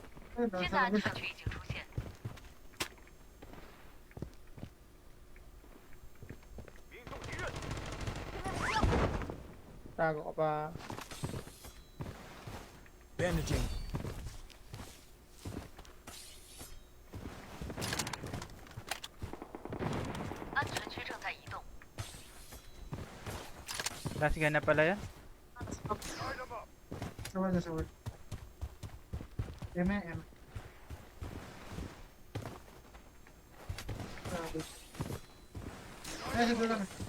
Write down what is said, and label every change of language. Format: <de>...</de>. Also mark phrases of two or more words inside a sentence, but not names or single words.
<zh>新的安全区已经出现。</zh> <tl>Tago ka pa.</tl> <en>Bandaging.</en> <zh>安全区正在移动。</zh> <en>Last gun</en> <tl>na pala yan. Sawad. M. Ay, siguro lang.</tl>